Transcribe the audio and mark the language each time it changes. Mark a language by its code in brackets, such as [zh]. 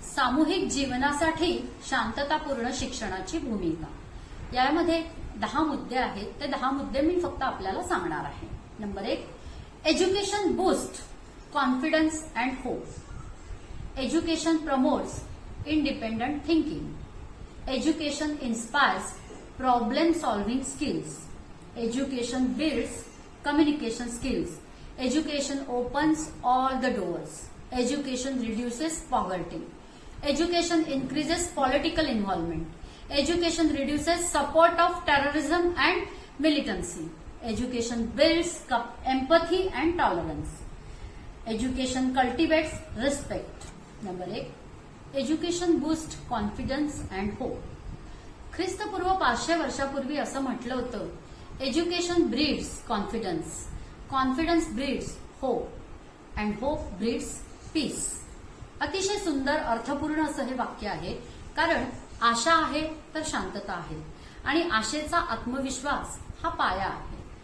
[mr] सामूहिक जीवनासाठी शांततापूर्ण शिक्षणाची भूमिका. यामध्ये 10 मुद्दे आहेत. ते 10 मुद्दे मी फक्त आपल्याला सांगणार आहे. [en] Number 1, education boost confidence and hope. Education promotes independent thinking. Education inspires problem solving skills. Education builds communication skills. Education opens all the doors. Education reduces poverty. Education increases political involvement. Education reduces support of terrorism and militancy. Education builds empathy and tolerance. Education cultivates respect. Number 8. Education boosts confidence and hope. [mr] ख्रिस्तपूर्व 500 वर्षापूर्वी असं म्हटलं होतं, [en] Education breeds confidence, confidence breeds hope and hope breeds peace. [mr] अतिशय सुंदर अर्थपूर्ण असं हे वाक्य आहे, कारण आशा आहे तर शांतता आहे आणि आशेचा आत्मविश्वास हा पाया आहे.